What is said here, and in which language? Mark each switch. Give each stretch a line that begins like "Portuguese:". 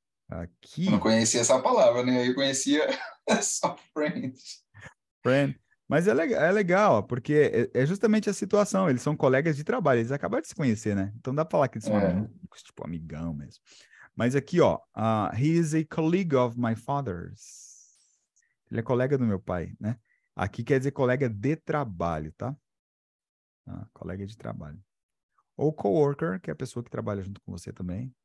Portuguese: Aqui. Eu não conhecia essa palavra, né? Eu conhecia só friends.
English: Friend.
Portuguese: Mas é legal, ó, porque é justamente a situação. Eles são colegas de trabalho, eles acabaram de se conhecer, né? Então dá pra falar que eles são amigos, tipo amigão mesmo. Mas aqui, ó,
English: he is a colleague of my father's.
Portuguese: Ele é colega do meu pai, né? Aqui quer dizer colega de trabalho, tá? Colega de trabalho. Ou coworker, que é a pessoa que trabalha junto com você também.